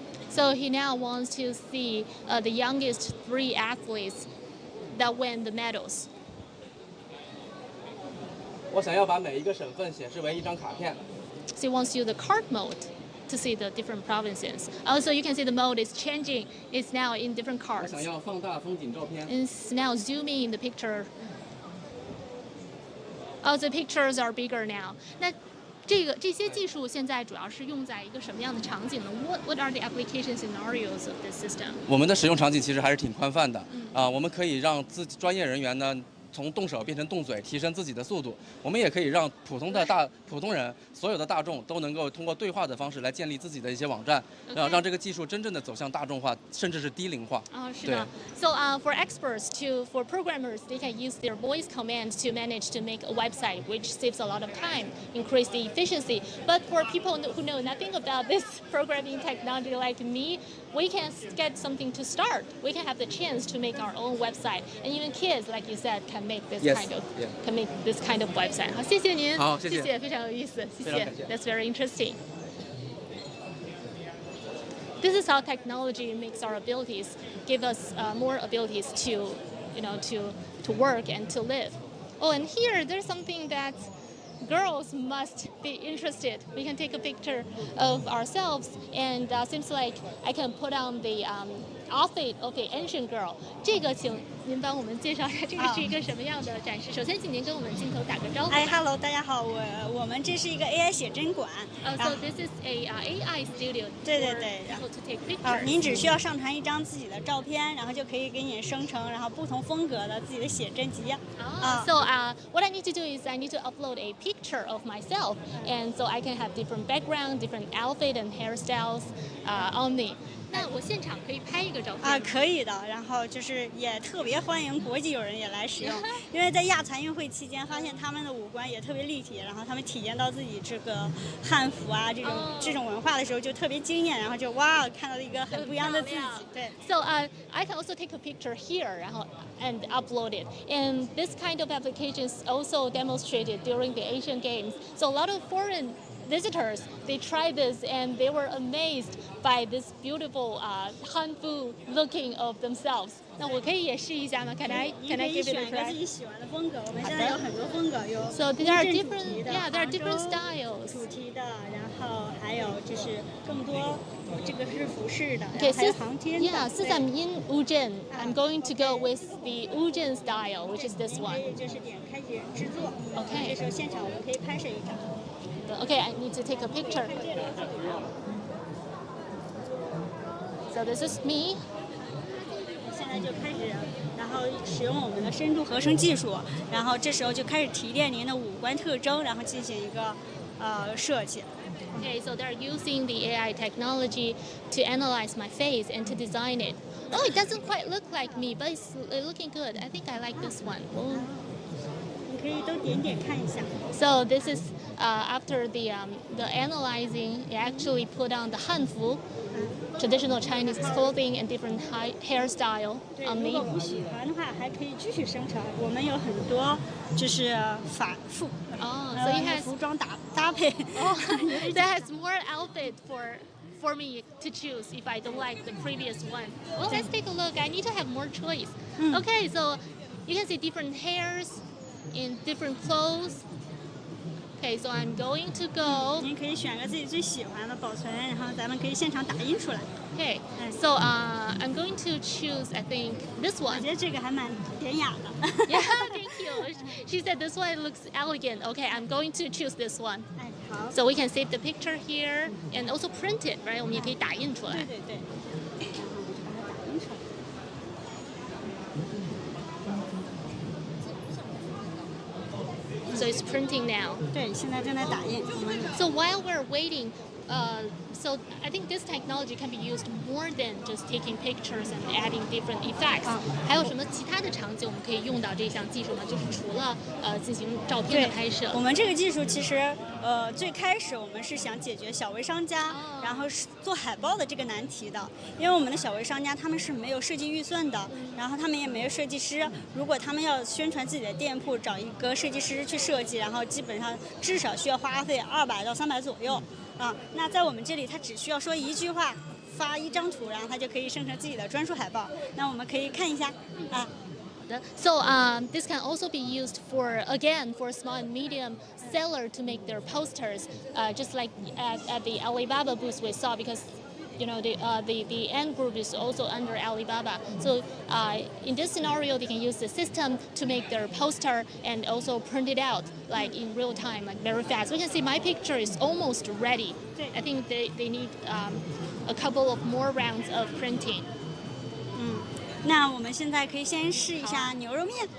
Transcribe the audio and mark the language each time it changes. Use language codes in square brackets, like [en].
[en] So he now wants to see the youngest 3 athletes that win the medals. [zh] 我想要把每一个省份显示为一张卡片。 [en] So he wants to use the card mode to see the different provinces. Also, you can see the mode is changing. It's now in different cards. [zh] 我想要放大风景照片。 [en] It's now zooming in the picture. Oh, the pictures are bigger now. [zh] 那这些技术现在主要是用在一个什么样的场景呢 ？ [en] What are the application scenarios of this system? [zh] 我们的使用场景其实还是挺宽泛的。我们可以让专业人员呢。从动手变成动嘴，提升自己的速度。我们也可以让普通人，所有的大众都能够通过对话的方式来建立自己的一些网站，让这个技术真正的走向大众化，甚至是低龄化。是的。 [en] So for experts for programmers, they can use their voice command to manage to make a website, which saves a lot of time, increase the efficiency. But for people who know nothing about this programming technology like me, we can get something to start. We can have the chance to make our own website, and even kids, like you said, can make this kind of website. [zh] 好，谢谢您。好，谢谢，非常有意思，谢谢。 [en] That's very interesting. This is how technology makes our abilities, give us more abilities to, to work and to live. Oh, and here there's something that girls must be interested. We can take a picture of ourselves, and seems like I can put on the outfit of the ancient girl。 [zh] 这个请您帮我们介绍一下，这个是一个什么样的展示？首先，请您跟我们镜头打个招呼。 Hello， 大家好，我们这是一个 AI 写真馆。 [en] So this is a AI studio. [zh] 对对对。然后 [en] to take pictures. [zh] 您只需要上传一张自己的照片，然后就可以给你生成然后不同风格的自己的写真集。 [en] So what I need to do is I need to upload a picture of myself, and so I can have different background, different outfit and hairstyles on me. [zh] 那我现场可以拍一个照片可以的。然后就是也特别欢迎国际友人也来使用，因为在亚残运会期间发现他们的五官也特别立体，然后他们体验到自己这个汉服啊这种文化的时候就特别惊艳，然后就哇看到了一个很不一样的自己。对。 [en] So I can also take a picture here, [zh] 然后 [en] and upload it. And this kind of applications also demonstrated during the Asian Games. So a lot of foreign visitors, they tried this and they were amazed by this beautiful Hanfu looking of themselves. [zh] 那我可以也试一下吗？ [en] Can I give it a try? [zh] 自己喜欢的风格，我们现在有很多风格，有 [en] So there are different, yeah, there are different styles. [zh] 主题的，然后还有就是更多，这个是服饰的， [en] Okay, [zh] 还有航天的。 [en] Yeah, since I'm in Wuzhen, I'm going to go with the Wuzhen style, which is this one. [zh] 就是点开始制作。 [en] Okay. [zh] 这时候现场我们可以拍摄一张。 [en] Okay, I need to take a picture. So this is me. [zh] 现在就开始，然后使用我们的深度合成技术，然后这时候就开始提炼您的五官特征，然后进行一个设计。 [en] Okay, so they're using the AI technology to analyze my face and to design it. Oh, it doesn't quite look like me, but it's looking good. I think I like this one. [zh] 你可以都点点看一下。 [en] So this is after the analyzing, it actually put on the Hanfu, traditional Chinese clothing and different hairstyle on me. [zh] 如果不喜欢的话，还可以继续生成。我们有很多就是反复。 [en] So it has [zh] 服装搭配。 [en] That has more outfit for me to choose if I don't like the previous one. Well, let's take a look. I need to have more choice. Okay, so you can see different hairs in different clothes. Okay, so I'm going to go. [zh] 您可以选个自己最喜欢的保存，然后咱们可以现场打印出来。 [en] Okay, so I'm going to choose, I think, this one. [zh] 我觉得这个还蛮典雅的。 [en] Yeah, thank you. She said this one looks elegant. Okay, I'm going to choose this one. [zh] 好。 [en] So we can save the picture here and also print it, right? [zh] 我们也可以打印出来。对对对。然后我们就把它打印出来。 [en] So it's printing now. [zh] 对，现在正在打印。 [en] So while we're waiting, so I think this technology can be used more than just taking pictures and adding different effects. [zh] 还有什么其他的场景我们可以用到这项技术吗？就是除了进行照片的拍摄。我们这个技术其实最开始我们是想解决小微商家，然后是做海报的这个难题的，因为我们的小微商家他们是没有设计预算的，然后他们也没有设计师，如果他们要宣传自己的店铺，找一个设计师去设计，然后基本上至少需要花费200到300左右。那在我们这里，他只需要说一句话，发一张图，然后他就可以生成自己的专属海报。那我们可以看一下啊。 [en] So this can also be used for small and medium seller to make their posters, just like at the Alibaba booth we saw, because you know the end group is also under Alibaba. So in this scenario, they can use the system to make their poster and also print it out like in real time, like very fast. We can see my picture is almost ready. I think they need a couple of more rounds of printing. [zh] 那我们现在可以先试一下牛肉面。